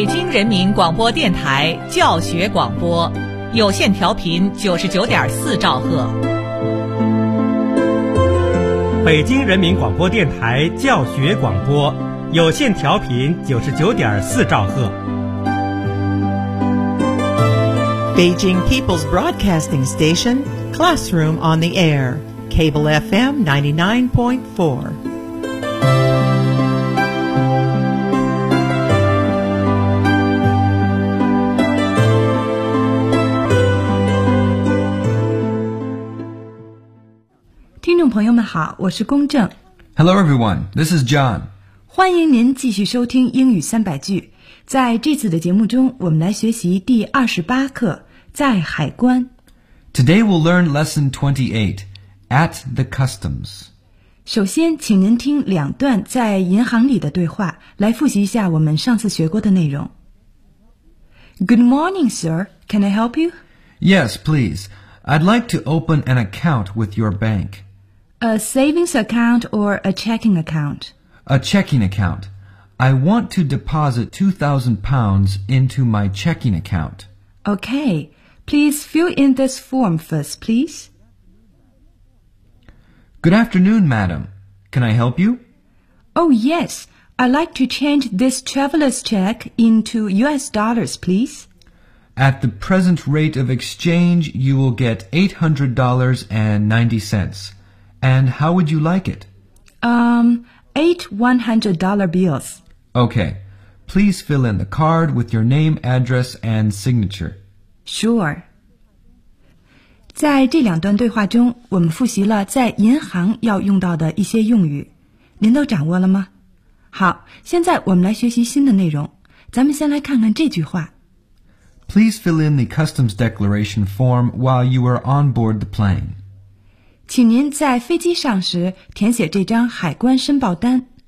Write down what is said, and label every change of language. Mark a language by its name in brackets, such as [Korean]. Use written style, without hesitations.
[Chinese] 人民广播电台教学广播，有线调频99.4兆赫。北京人民广播电台教学广播，有线调频99.4兆赫。 [English] Beijing People's Broadcasting Station, Classroom on the Air, Cable FM 99.4. Hello everyone, this is John. [Chinese] 欢迎您继续收听英语三百句。在这次的节目中，我们来学习第28课，在海关。 [English] Today we'll learn lesson 28, at the customs. [Chinese] 首先，请您听两段在银行里的对话，来复习一下我们上次学过的内容。 [English] Good morning, sir. Can I help you? Yes, please. I'd like to open an account with your bank. A savings account or a checking account? A checking account. I want to deposit £2,000 into my checking account. Okay. Please fill in this form first, please. Good afternoon, madam. Can I help you? Oh, yes. I'd like to change this traveler's check into US dollars, please. At the present rate of exchange, you will get $800.90. And how would you like it? $8 $100 bills. Okay. Please fill in the card with your name, address, and signature. Sure. [Chinese] 在这两段对话中，我们复习了在银行要用到的一些用语。您都掌握了吗？好，现在我们来学习新的内容。咱们先来看看这句话。 [English] Please fill in the customs declaration form while you are on board the plane. [Chinese] 请您在飞机上时填写这张海关申报单。